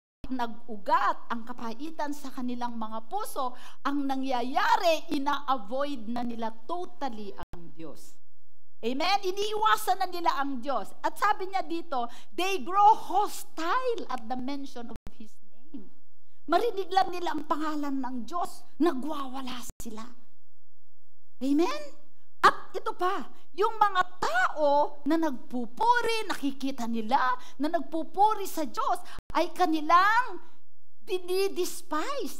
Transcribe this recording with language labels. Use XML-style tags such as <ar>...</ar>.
<tl>Nag-ugat ang kapaitan sa kanilang mga puso, ang nangyayari, ina-avoid na nila totally ang Diyos. Amen? Iniiwasan na nila ang Diyos. At sabi niya dito,</tl> <en>they grow hostile at the mention of His name.</en> <tl>Marinig lang nila ang pangalan ng Diyos, nagwawala sila. Amen? At ito pa, yung mga tao na nagpupuri, nakikita nila na nagpupuri sa Diyos, ay kanilang dinidespise.</tl>